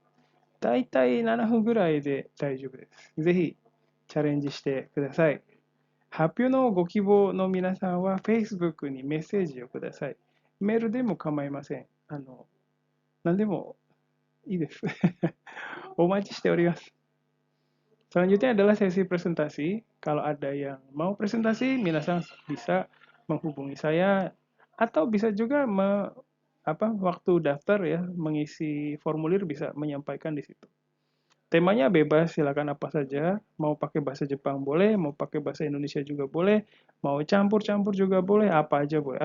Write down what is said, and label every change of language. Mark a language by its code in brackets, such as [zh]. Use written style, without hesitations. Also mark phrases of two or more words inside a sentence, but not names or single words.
[ja] だいたい7分ぐらいで大丈夫です。ぜひチャレンジしてください。発表のご希望の皆さんは Facebook にメッセージをください。メールでも構いません。何でもいいです。お待ちしております。 [id] Selanjutnya adalah sesi presentasi. Kalau ada yang mau presentasi, minasan bisa menghubungi saya atau bisa juga waktu daftar ya, mengisi formulir bisa menyampaikan di situ. Temanya bebas, silakan apa saja. Mau pakai bahasa Jepang boleh, mau pakai bahasa Indonesia juga boleh, mau campur-campur juga boleh, apa aja boleh.